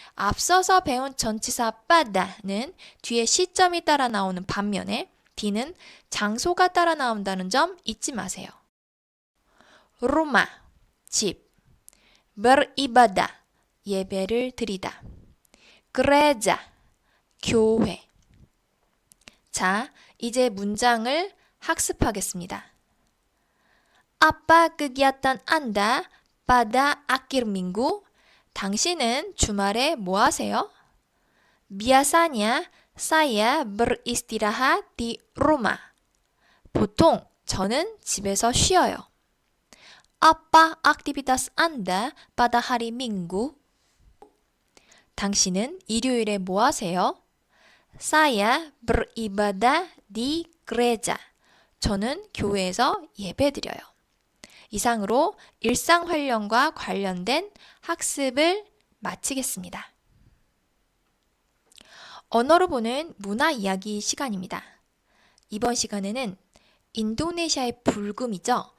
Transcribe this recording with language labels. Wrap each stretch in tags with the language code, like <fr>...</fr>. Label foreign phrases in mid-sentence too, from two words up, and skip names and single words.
<ko>앞서서 배운 전치사 빠다는 뒤에 시점이 따라 나오는 반면에 뒤는 장소가 따라 나온다는 점 잊지 마세요. rumah, 집, beribadah, 예배를 드리다, gereja, 교회. 자, 이제 문장을 학습하겠습니다.</ko> <id>Apa kegiatan Anda pada akhir minggu?</id> <ko>당신은 주말에 뭐 하세요?</ko> <id>Biasanya saya beristirahat di rumah.</id> <ko>보통 저는 집에서 쉬어요.</ko> <id>Apa aktivitas Anda pada hari Minggu?</id> <ko>당신은 일요일에 뭐 하세요?</ko> <id>Saya beribadah di gereja.</id> <ko>저는 교회에서 예배드려요. 이상으로 일상활용과 관련된 학습을 마치겠습니다. 언어로 보는 문화 이야기 시간입니다. 이번 시간에는 인도네시아의 불금이죠.</ko>